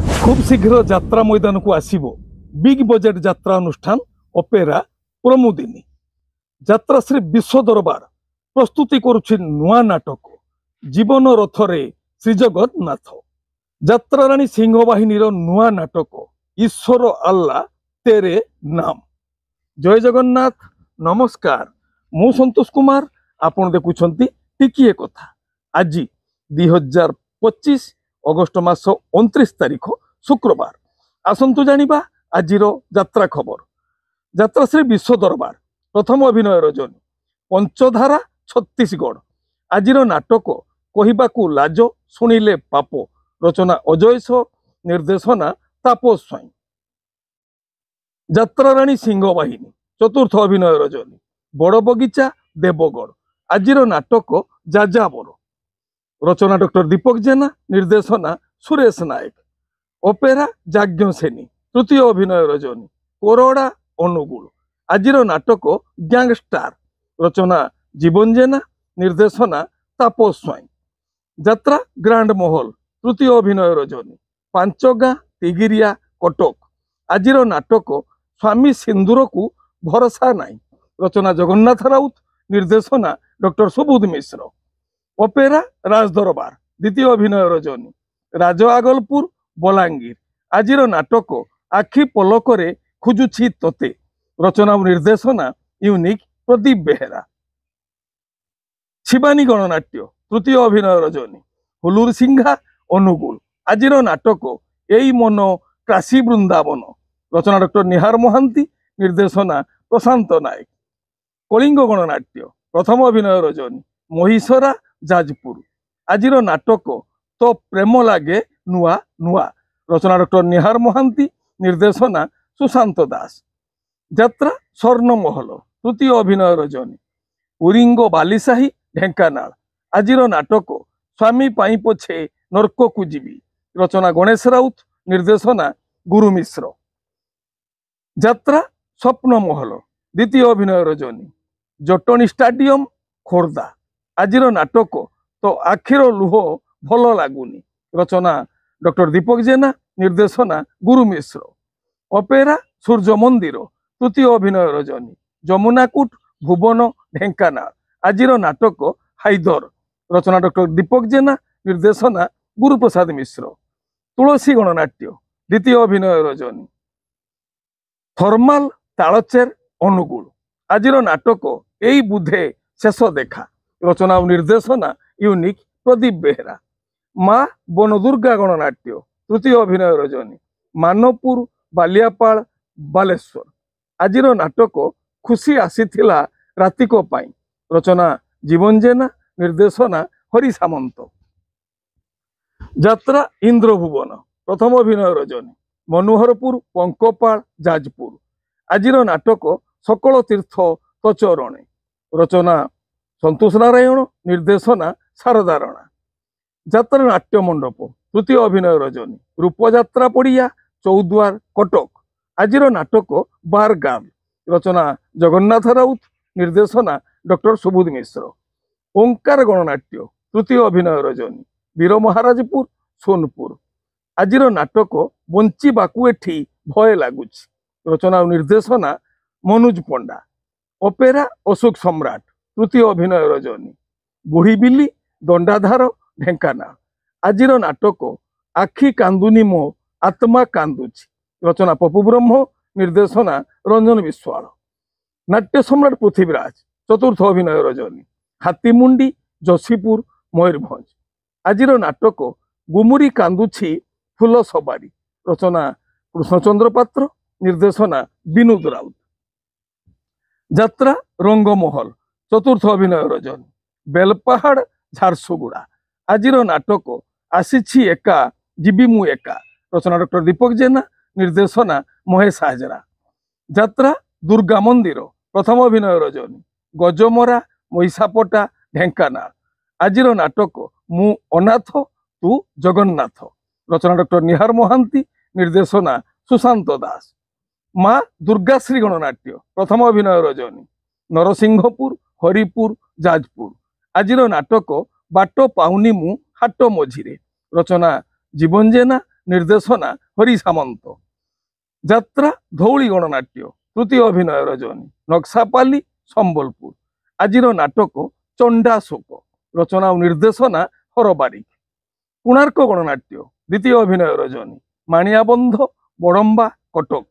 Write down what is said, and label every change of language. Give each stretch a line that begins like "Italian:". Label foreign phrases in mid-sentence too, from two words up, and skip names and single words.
Odia: ଖୁବ ଶୀଘ୍ର ଯାତ୍ରା ମଇଦାନ କୁ ଆସିବ
English: big budget
Odia: ଯାତ୍ରା ଅନୁଷ୍ଠାନ ଅପେରା ପ୍ରମୁଦିନୀ। ଯାତ୍ରାଶ୍ରୀ ବିଶ୍ୱ ଦରବାର ପ୍ରସ୍ତୁତି କରୁଛି ନୂଆ ନାଟକ ଜୀବନ ରଥରେ ଶ୍ରୀଜଗନ୍ନାଥ। ଯାତ୍ରାରାଣୀ ସିଂହ ବାହିନୀ ନୂଆ ନାଟକ ଈଶ୍ୱର ଆଲ୍ଲା ତେରେ ନାମ। ଜୟ ଜଗନ୍ନାଥ, ନମସ୍କାର। ମୁଁ ସନ୍ତୋଷ କୁମାର, ଆପଣ ଦେଖୁଛନ୍ତି ଟିକିଏ କଥା। ଆଜି 2025 ଅଗଷ୍ଟ ମାସ 29 ତାରିଖ ଶୁକ୍ରବାର। ଆସନ୍ତୁ ଜାଣିବା ଆଜିର ଯାତ୍ରା ଖବର। ଯାତ୍ରାଶ୍ରୀ ବିଶ୍ୱ ଦରବାର ପ୍ରଥମ ଅଭିନୟ ରଜନୀ ପଞ୍ଚଧାରା ଛତିଶଗଡ଼। ଆଜିର ନାଟକ କହିବାକୁ ଲାଜ ଶୁଣିଲେ ପାପ। ରଚନା ଅଜୟ ସୋ, ନିର୍ଦ୍ଦେଶନା ତାପସ ସ୍ୱାଇଁ। ଯାତ୍ରାରାଣୀ ସିଂହ ବାହିନୀ ଚତୁର୍ଥ ଅଭିନୟ ରଜନୀ ବଡ଼ ବଗିଚା ଦେବଗଡ଼। ଆଜିର ନାଟକ ଯାଯାବର। ରଚନା ଡକ୍ଟର ଦୀପକ ଜେନା, ନିର୍ଦ୍ଦେଶନା ସୁରେଶ ନାୟକ। ଅପେରା ଯାଜ୍ଞ ସେନୀ ତୃତୀୟ ଅଭିନୟ ରଜନୀ କୋରଡ଼ା ଅନୁଗୁଳ। ଆଜିର ନାଟକ ଗ୍ୟାଙ୍ଗଷ୍ଟାର। ରଚନା ଜୀବନ ଜେନା, ନିର୍ଦ୍ଦେଶନା ତାପସ ସ୍ୱାଇଁ। ଯାତ୍ରା ଗ୍ରାଣ୍ଡ ମହଲ ତୃତୀୟ ଅଭିନୟ ରଜନୀ ପାଞ୍ଚଗାଁ ତିଗିରିଆ କଟକ। ଆଜିର ନାଟକ ସ୍ୱାମୀ ସିନ୍ଦୂର କୁ ଭରସା ନାହିଁ। ରଚନା ଜଗନ୍ନାଥ ରାଉତ, ନିର୍ଦ୍ଦେଶନା ଡକ୍ଟର ସୁବୋଧ ମିଶ୍ର। ଅପେରା ରାଜଦରବାର ଦ୍ୱିତୀୟ ଅଭିନୟ ରଜନୀ ରାଜ ଆଗଲପୁର ବଲାଙ୍ଗୀର। ଆଜିର ନାଟକ ଆଖି ପଲକରେ ଖୋଜୁଛି ତୋତେ। ରଚନା ଓ ନିର୍ଦ୍ଦେଶନା ୟୁନିକ ପ୍ରଦୀପ ବେହେରା। ଶିବାନୀ ଗଣନାଟ୍ୟ ତୃତୀୟ ଅଭିନୟ ରଜନୀ ହୁଲୁର ସିଂହା ଅନୁଗୁଳ। ଆଜିର ନାଟକ ଏଇ ମନ କାଶୀ ବୃନ୍ଦାବନ। ରଚନା ଡକ୍ଟର ନିହାର ମହାନ୍ତି, ନିର୍ଦ୍ଦେଶନା ପ୍ରଶାନ୍ତ ନାୟକ। କଳିଙ୍ଗ ଗଣନାଟ୍ୟ ପ୍ରଥମ ଅଭିନୟ ରଜନୀ ମହିଷରା ଯାଜପୁର। ଆଜିର ନାଟକ ତୋ ପ୍ରେମ ଲାଗେ ନୂଆ ନୂଆ। ରଚନା ଡକ୍ଟର ନିହାର ମହାନ୍ତି, ନିର୍ଦ୍ଦେଶନା ସୁଶାନ୍ତ ଦାସ। ଯାତ୍ରା ସ୍ୱର୍ଣ୍ଣମହଲ ତୃତୀୟ ଅଭିନୟ ରଜନୀ ଉରିଙ୍ଗ ବାଲିସାହି ଢେଙ୍କାନାଳ। ଆଜିର ନାଟକ ସ୍ୱାମୀ ପାଇଁ ପଛେ ନର୍କ କୁ ଯିବି। ରଚନା ଗଣେଶ ରାଉତ, ନିର୍ଦ୍ଦେଶନା ଗୁରୁ ମିଶ୍ର। ଯାତ୍ରା ସ୍ୱପ୍ନ ମହଲ ଦ୍ୱିତୀୟ ଅଭିନୟ ରଜନୀ ଜଟଣୀ ଷ୍ଟାଡିୟମ ଖୋର୍ଦ୍ଧା। ଆଜିର ନାଟକ ତୋ ଆଖିର ଲୁହ ଭଲ ଲାଗୁନି। ରଚନା ଡକ୍ଟର ଦୀପକ ଜେନା, ନିର୍ଦ୍ଦେଶନା ଗୁରୁ ମିଶ୍ର। ଅପେରା ସୂର୍ଯ୍ୟ ମନ୍ଦିର ତୃତୀୟ ଅଭିନୟ ରଜନୀ ଯମୁନାକୁଟ ଭୁବନ ଢେଙ୍କାନାଳ। ଆଜିର ନାଟକ ହାଇଦର। ରଚନା ଡକ୍ଟର ଦୀପକ ଜେନା, ନିର୍ଦ୍ଦେଶନା ଗୁରୁପ୍ରସାଦ ମିଶ୍ର। ତୁଳସୀ ଗଣନାଟ୍ୟ ଦ୍ୱିତୀୟ ଅଭିନୟ ରଜନୀ ଥର୍ମାଲ ତାଳଚେର ଅନୁଗୁଳ। ଆଜିର ନାଟକ ଏଇ ବୁଧେ ଶେଷ ଦେଖା। ରଚନା ଓ ନିର୍ଦ୍ଦେଶନା ୟୁନିକ ପ୍ରଦୀପ ବେହେରା। ମା ବନଦୁର୍ଗା ଗଣନାଟ୍ୟ ତୃତୀୟ ଅଭିନୟ ରଜନୀ ମାନପୁର ବାଲିଆପାଳ ବାଲେଶ୍ୱର। ଆଜିର ନାଟକ ଖୁସି ଆସିଥିଲା ରାତିକ ପାଇଁ। ରଚନା ଜୀବନ ଜେନା, ନିର୍ଦ୍ଦେଶନା ହରି ସାମନ୍ତ। ଯାତ୍ରା ଇନ୍ଦ୍ରଭୁବନ ପ୍ରଥମ ଅଭିନୟ ରଜନୀ ମନୋହରପୁର ପଙ୍କପାଳ ଯାଜପୁର। ଆଜିର ନାଟକ ସକଳ ତୀର୍ଥ ତଚରଣେ। ରଚନା ସନ୍ତୋଷ ନାରାୟଣ, ନିର୍ଦ୍ଦେଶନା ଶାରଦା ରାଣା। ଯାତ୍ରା ନାଟ୍ୟ ମଣ୍ଡପ ତୃତୀୟ ଅଭିନୟ ରଜନୀ ରୂପଯାତ୍ରା ପଡ଼ିଆ ଚୌଦ୍ୱାର କଟକ। ଆଜିର ନାଟକ ବାର ଗାର୍ଲ। ରଚନା ଜଗନ୍ନାଥ ରାଉତ, ନିର୍ଦ୍ଦେଶନା ଡକ୍ଟର ସୁବୋଧ ମିଶ୍ର। ଓଁକାର ଗଣନାଟ୍ୟ ତୃତୀୟ ଅଭିନୟ ରଜନୀ ବୀର ମହାରାଜପୁର ସୋନପୁର। ଆଜିର ନାଟକ ବଞ୍ଚିବାକୁ ଏଠି ଭୟ ଲାଗୁଛ। ରଚନା ଓ ନିର୍ଦ୍ଦେଶନା ମନୋଜ ପଣ୍ଡା। ଅପେରା ଅଶୋକ ସମ୍ରାଟ ତୃତୀୟ ଅଭିନୟ ରଜନୀ ବୁଢ଼ୀ ବିଲ୍ଲୀ ଦଣ୍ଡାଧାର ଢେଙ୍କାନାଳ। ଆଜିର ନାଟକ ଆଖି କାନ୍ଦୁନି ମୋ ଆତ୍ମା କାନ୍ଦୁଛି। ରଚନା ପପୁ ବ୍ରହ୍ମ, ନିର୍ଦ୍ଦେଶନା ରଞ୍ଜନ ବିଶ୍ୱାଳ। ନାଟ୍ୟ ସମ୍ରାଟ ପୃଥ୍ୱୀରାଜ ଚତୁର୍ଥ ଅଭିନୟ ରଜନୀ ହାତୀମୁଣ୍ଡି ଯଶିପୁର ମୟୂରଭଞ୍ଜ। ଆଜିର ନାଟକ ଗୁମୁରି କାନ୍ଦୁଛି ଫୁଲ ସବାରୀ। ରଚନା କୃଷ୍ଣଚନ୍ଦ୍ର ପାତ୍ର, ନିର୍ଦ୍ଦେଶନା ବିନୋଦ ରାଉତ। ଯାତ୍ରା ରଙ୍ଗମହଲ ଚତୁର୍ଥ ଅଭିନୟ ରଜନୀ ବେଲପାହାଡ଼ ଝାରସୁଗୁଡ଼ା। ଆଜିର ନାଟକ ଆସିଛି ଏକା ଯିବି ମୁଁ ଏକା। ରଚନା ଡକ୍ଟର ଦୀପକ ଜେନା, ନିର୍ଦ୍ଦେଶନା ମହେଶ ହାଜରା। ଯାତ୍ରା ଦୁର୍ଗା ମନ୍ଦିର ପ୍ରଥମ ଅଭିନୟ ରଜନୀ ଗଜମରା ମହିଷାପଟା ଢେଙ୍କାନାଳ। ଆଜିର ନାଟକ ମୁଁ ଅନାଥ ତୁ ଜଗନ୍ନାଥ। ରଚନା ଡକ୍ଟର ନିହାର ମହାନ୍ତି, ନିର୍ଦ୍ଦେଶନା ସୁଶାନ୍ତ ଦାସ। ମା ଦୁର୍ଗାଶ୍ରୀ ଗଣନାଟ୍ୟ ପ୍ରଥମ ଅଭିନୟ ରଜନୀ ନରସିଂହପୁର ହରିପୁର ଯାଜପୁର। ଆଜିର ନାଟକ ବାଟ ପାଉନି ମୁଁ ହାଟ ମଝିରେ। ରଚନା ଜୀବନ ଜେନା, ନିର୍ଦ୍ଦେଶନା ହରି ସାମନ୍ତ। ଯାତ୍ରା ଧଉଳି ଗଣନାଟ୍ୟ ତୃତୀୟ ଅଭିନୟ ରଜନୀ ନକ୍ସାପାଲି ସମ୍ବଲପୁର। ଆଜିର ନାଟକ ଚଣ୍ଡାଶୋକ ରଚନା ଓ ନିର୍ଦ୍ଦେଶନା ହର ବାରିକ। କୋଣାର୍କ ଗଣନାଟ୍ୟ ଦ୍ୱିତୀୟ ଅଭିନୟ ରଜନୀ ମାଣିଆବନ୍ଧ ବଡମ୍ବା କଟକ।